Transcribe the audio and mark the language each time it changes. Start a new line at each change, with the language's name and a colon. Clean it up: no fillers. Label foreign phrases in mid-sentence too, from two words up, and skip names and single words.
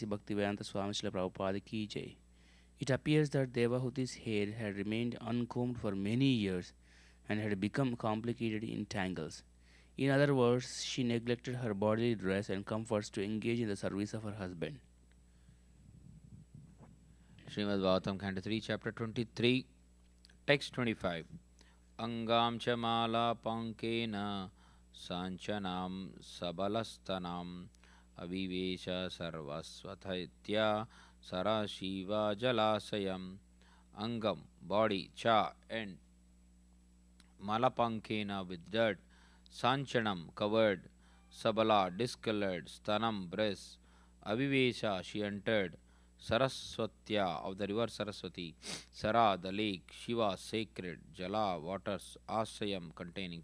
English: Bhaktivedanta Swami Srila Prabhupada
Hindi: Ki Jai.
English: It appears that Devahuti's hair had remained uncombed for many years and had become complicated in tangles. In other words, she neglected her bodily dress and comforts to engage in the service of her husband. Srimad Bhagavatam, Canto 3, Chapter 23, Text 25.
Sanskrit: Angam cha mala pankena sanchanam sabalastanam avivesha sarvasvathaitya sarashiva jalasayam.
English: Angam, body, cha, and malapankena, with dirt, sanchanam, covered, sabala, discolored, stanam, breast, avivesha, she entered, Saraswatya, of the river Saraswati, Sara, the lake, Shiva, sacred, Jala, waters, Asayam, containing.